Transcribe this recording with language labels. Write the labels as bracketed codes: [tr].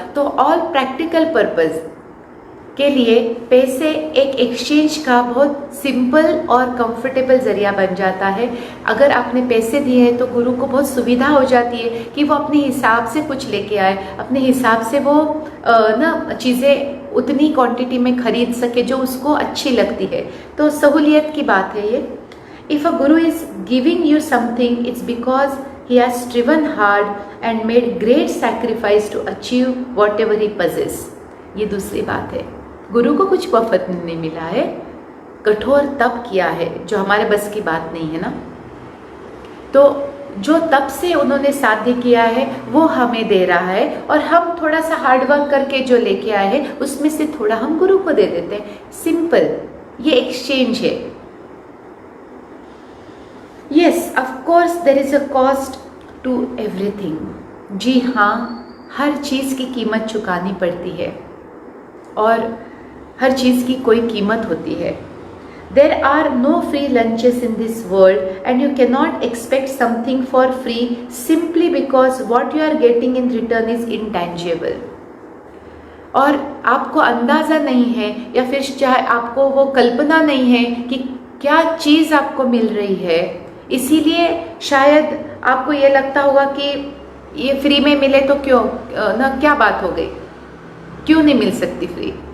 [hi] तो [en] all practical purpose [hi] के लिए पैसे एक एक्सचेंज का बहुत सिंपल और कंफर्टेबल ज़रिया बन जाता है। अगर आपने पैसे दिए हैं तो गुरु को बहुत सुविधा हो जाती है कि वो अपने हिसाब से कुछ लेके आए, अपने हिसाब से वो ना चीज़ें उतनी क्वांटिटी में खरीद सके जो उसको अच्छी लगती है। तो सहूलियत की बात है ये। [en] If a guru is giving you something, it's because he has striven hard and made great sacrifice to achieve whatever he possesses। [hi] ये दूसरी बात है। गुरु को कुछ मुफ्त नहीं मिला है, कठोर तप किया है जो हमारे बस की बात नहीं है ना। तो जो तप से उन्होंने साध्य किया है वो हमें दे रहा है, और हम थोड़ा सा हार्डवर्क करके जो लेके आए हैं उसमें से थोड़ा हम गुरु को दे देते हैं। सिंपल, ये एक्सचेंज है। [en] Yes, of course there is a cost to everything। [hi] जी हाँ, हर चीज़ की कीमत चुकानी पड़ती है और हर चीज़ की कोई कीमत होती है। [en] There are no free lunches in this world and you cannot expect something for free simply because what you are getting in return is intangible। [hi] और आपको अंदाज़ा नहीं है या फिर चाहे आपको वो कल्पना नहीं है कि क्या चीज़ आपको मिल रही है, इसीलिए शायद आपको ये लगता होगा कि ये फ्री में मिले तो क्यों ना, क्या बात हो गई, क्यों नहीं मिल सकती फ्री।